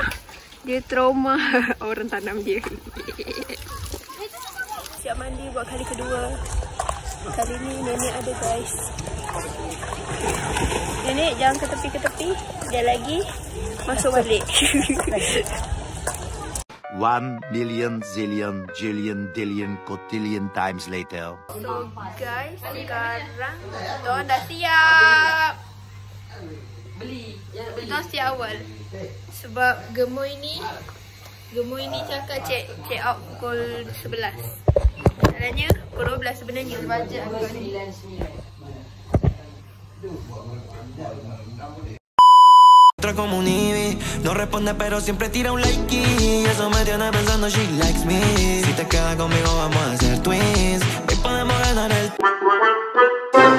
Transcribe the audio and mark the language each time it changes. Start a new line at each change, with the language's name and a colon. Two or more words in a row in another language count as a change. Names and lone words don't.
Malay: Dia trauma orang tanam dia. Siap mandi buat kali kedua. Kali ni nenek ada guys. Nenek jangan ke tepi-tepi. Dia lagi masuk balik.
English: 1 million zillion jillion dillion cotillion times later. So guys,
Malay: sekarang kita orang dah siap. Kita siap awal. Sebab gemoy ni cakap
English: check out
Malay: pukul 11. Sebenarnya pukul 12 sebenarnya. Baca agak ni.
Spanish: Como un Ivy, no responde pero siempre tira un like y eso me tiene pensando
English: she likes me.
Spanish: Si te quedas conmigo vamos a hacer twins, hoy podemos ganar el